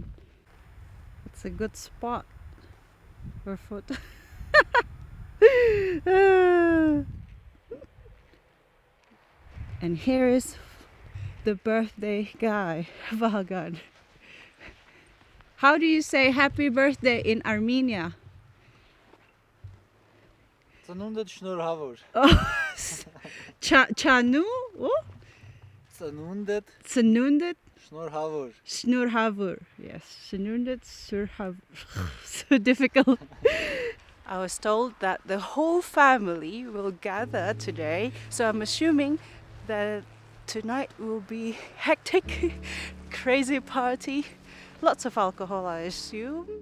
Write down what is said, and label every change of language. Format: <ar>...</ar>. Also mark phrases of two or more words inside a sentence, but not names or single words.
<en>It's a good spot for photo. And here is the birthday guy, Vagan. How do you say happy birthday in Armenia?</en> <hy>Ծնունդդ շնորհավոր։ Chanu? Oh? Ծնունդդ Ծնունդդ շնորհավոր։ Snurhavur. Yes, Snurhavur. Surhavur.</hy> <en>So difficult. I was told that the whole family will gather today, so I'm assuming that tonight will be hectic, crazy party, lots of alcohol, I assume.</en>